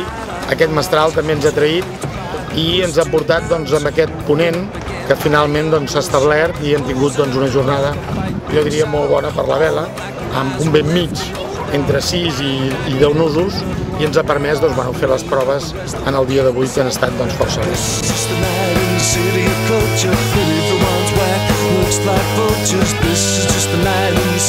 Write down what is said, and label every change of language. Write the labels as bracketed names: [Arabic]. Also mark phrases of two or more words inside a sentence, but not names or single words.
[Catalan] aquest mestral també ens ha traït i ens ha portat amb aquest ponent que finalment s'ha establert i hem tingut una jornada, jo diria, molt bona per la vela, amb un vent mig entre 6 i 10 nusos i ens ha permès fer les proves en el dia d'avui que han estat força bé. [English] Looks like vultures, this is just the night